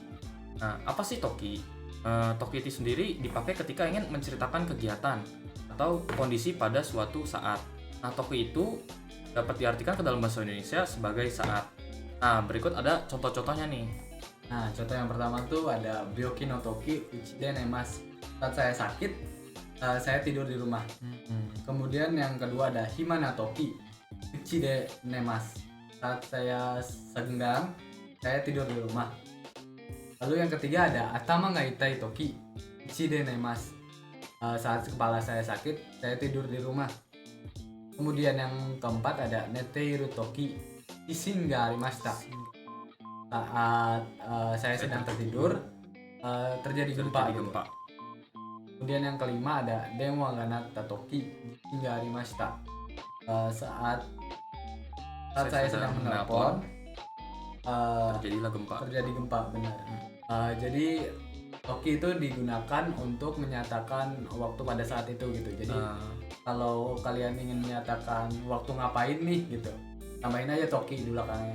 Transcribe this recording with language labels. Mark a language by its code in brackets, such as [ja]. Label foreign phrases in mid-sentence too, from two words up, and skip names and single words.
[id] Nah, apa sih toki? Toki itu sendiri dipakai ketika ingin menceritakan kegiatan atau kondisi pada suatu saat. Nah, toki itu dapat diartikan ke dalam bahasa Indonesia sebagai saat. Nah, berikut ada contoh-contohnya nih. Nah, contoh yang pertama tuh ada [ja] 病気の時家で寝ます. [id] Saat saya sakit, saya tidur di rumah. Kemudian yang kedua ada [ja] 暇な時家で寝ます. [id] Saat saya senggang, saya tidur di rumah. Lalu yang ketiga ada [ja] 頭が痛い時家で寝ます. [id] Saat kepala saya sakit, saya tidur di rumah. Kemudian yang keempat ada [ja] 寝ている時いしんがありました. [id] Saat saya sedang tertidur, terjadi gempa. Kemudian yang kelima ada [ja] 電話が鳴った時いしんがありました. [id] Saat saya sedang menelpon, terjadilah gempa. Terjadi gempa, benar. Jadi toki itu digunakan untuk menyatakan waktu pada saat itu gitu. Jadi kalau kalian ingin menyatakan waktu ngapain nih gitu, tambahin aja toki di belakangnya.